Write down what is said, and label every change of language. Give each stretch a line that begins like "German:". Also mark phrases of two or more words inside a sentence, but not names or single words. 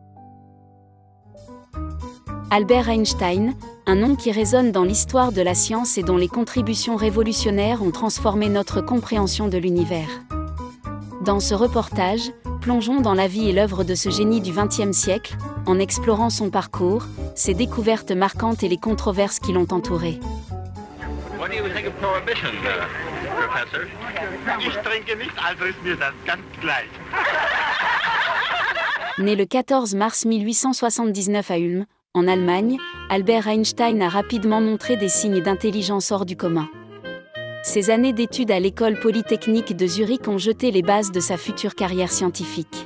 French: Albert Einstein, un nom qui résonne dans l'histoire de la science et dont les contributions révolutionnaires ont transformé notre compréhension de l'univers. Dans ce reportage, plongeons dans la vie et l'œuvre de ce génie du XXe siècle, en explorant son parcours, ses découvertes marquantes et les controverses qui l'ont entouré.
English: What do you think of prohibition, Professor?
German: Ich trinke nicht, also ist mir das ganz gleich.
French: Né le 14 mars 1879 à Ulm, en Allemagne, Albert Einstein a rapidement montré des signes d'intelligence hors du commun. Ses années d'études à l'école polytechnique de Zurich ont jeté les bases de sa future carrière scientifique.